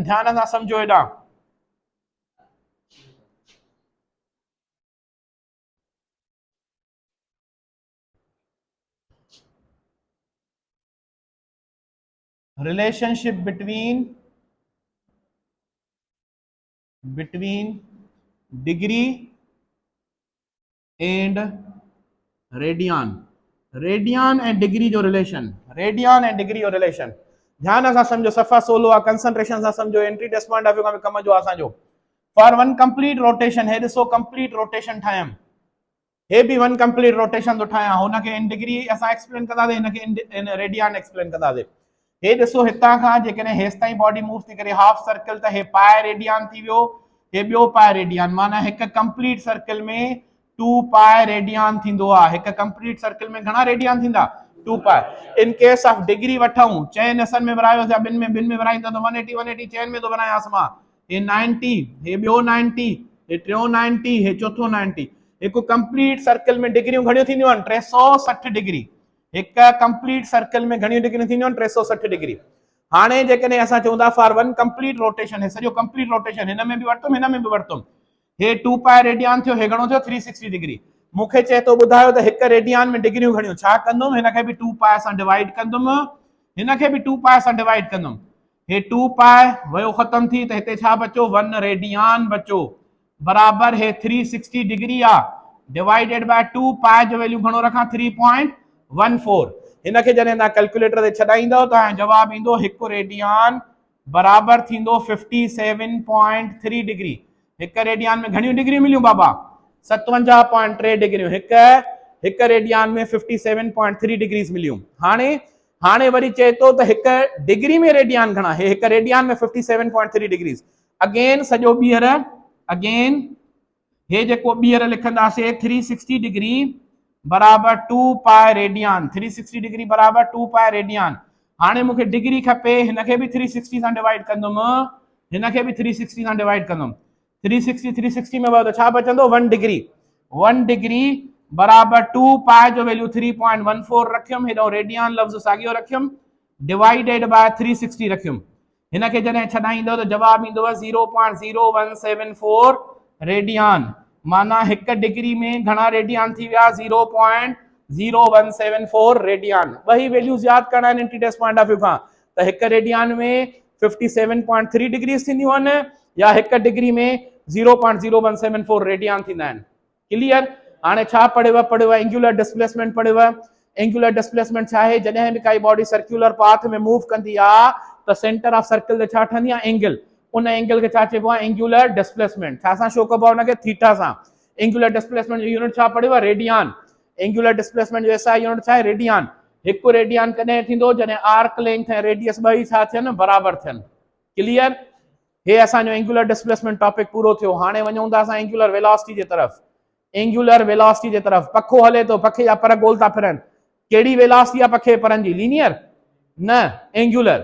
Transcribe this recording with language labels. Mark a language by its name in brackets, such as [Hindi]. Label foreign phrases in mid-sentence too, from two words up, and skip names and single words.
[Sindhi] ध्यान सां समझो एॾा, [English] relationship between degree and radian, [Sindhi] रेडियन ऐं डिग्री जो रिलेशन, रेडियन ऐं डिग्री जो रिलेशन। ध्यान सां समझो, सफ़ा 16 आहे, कंसंट्रेशन सां समझो, [English] entry test point of view [Sindhi] में कम जो असांजो। [English] for 1 complete rotation, [Sindhi] हे ॾिसो [English] complete rotation [Sindhi] ठाहियमि, हे भी [English] 1 complete rotation [Sindhi] तो ठाहियां, हुनखे [English] in degree [Sindhi] असां एक्सप्लेन कंदासीं, हिनखे [English] in radian [Sindhi] एक्सप्लेन कंदासीं। हे ॾिसो हितां खां जेकॾहिं हेसि ताईं [English] body move [Sindhi] थी करे [English] half circle [Sindhi] त हे [English] pi radian [Sindhi] थी वियो, हे ॿियो [English] pi radian, [Sindhi] माना हिकु [English] complete circle [Sindhi] में [English] 2 pi radian [Sindhi] थींदो आ। एक [English] complete circle [Sindhi] में घणा रेडियन थींदा [English] 2 pi. in case of degree [Sindhi] वठूं, चैन असन में बनायो या बिन में बनाईंदा तो 180 180 चैन में तो बनायास मां। ये 90, हे बियो 90, हे ट्रियो 90, हे चौथो 90। एक [English] complete circle [Sindhi] में डिग्रियूं घणियूं थींदियूं आहिनि 360 डिग्री। एक [English] complete circle [Sindhi] में घणियूं डिग्रियूं थींदियूं आहिनि 360 डिग्री। हाणे जेकॾहिं असां चवंदा [English] for one complete rotation, [Sindhi] हे सॼो [English] complete rotation [Sindhi] हिन में बि वरितुमि हिन में बि वरितुमि, हे [English] 2 pi radian [Sindhi] थियो, हे घणो थियो 360 डिग्री। मूंखे चए थो ॿुधायो त हिक रेडियन में डिग्रियूं घणियूं, छा कंदुमि हिन खे बि 2 पाए सां डिवाइड कंदुमि, हिन खे बि 2 पाए सां डिवाइड कंदुमि। हे 2 पाए वयो ख़तम थी त हिते छा बचो 1 रेडियन बचो बराबर हे 360 डिग्री आ [English] divided by 2 pi [Sindhi] जो वैल्यू घणो रखां 3.14। हिन खे जॾहिं तव्हां कैलकुलेटर ते छॾाईंदव त जवाब ईंदो 1 रेडियन बराबर थींदो 57.3 डिग्री। एक रेडियन में घणियूं डिग्री मिलियूं बाबा 57.3 डिग्रियूं। हिक रेडियन में 57.3 डिग्रीज मिलियूं। हाणे वरी चए थो त हिक डिग्री में रेडियन घणा, हे हिक रेडियन में 57.3 डिग्रीज। अगेन सॼो ॿीहर अगेन हे जेको ॿीहर लिखंदासीं 360 डिग्री बराबर [English] 2 pi radian, [Sindhi] 360 डिग्री बराबर [English] 2 pi radian. [Sindhi] हाणे मूंखे डिग्री खपे, हिन खे बि 360 सां डिवाइड कंदुमि, हिन खे बि 360 सां डिवाइड कंदुमि। 360 में तो छा बचंदो 1 डिग्री। 1 डिग्री बराबर 2 पाए जो वैल्यू 3.14 रखियुमि, हेॾो रेडियन लफ्ज़ साॻियो रखियुमि [English] divided by 360 [Sindhi] रखियुमि। हिन खे जॾहिं छॾाईंदो त जवाब ईंदो 0.0174 रेडियन। माना हिक डिग्री में घणा रेडियन थी विया 0.0174 रेडियन। [Urdu] وہی ویلیوز یاد کرنا ہے [English] entry test point of view [Sindhi] खां त हिक रेडियन में 57.3 डिग्रीज थींदियूं आहिनि या हिक डिग्री में 0.0174 रेडियन थींदा आहिनि। क्लियर। हाणे छा पढ़ेव [English] angular displacement [Sindhi] पढ़ेव। [English] angular displacement [Sindhi] छा आहे, जॾहिं बि काई [English] body circular path [Sindhi] में मूव कंदी आहे त [English] center of circle [Sindhi] ते छा ठहंदी आहे एंगल, उन एंगल खे छा चइबो आहे [English] angular displacement. [Sindhi] छा सां शो कबो आहे उनखे थीटा सां। [English] angular displacement [Sindhi] जो यूनिट छा पढ़ेव रेडियन। [English] angular displacement [Sindhi] जो [English] SI unit [Sindhi] छा आहे रेडियन। हिकु रेडियन कॾहिं थींदो जॾहिं [English] arc length [Sindhi] ऐं रेडियस ॿई छा थियनि बराबर थियनि। क्लियर। हे असांजो [English] angular displacement topic [Sindhi] पूरो थियो। हाणे वञूं था असां [English] angular velocity [Sindhi] जे तरफ़। [English] angular velocity [Sindhi] जे तरफ़ पखो हले थो, पखे जा पर गोल था फिरनि। कहिड़ी वेलोसिटी आहे पखे परनि जी, लीनियर न एंगुलर।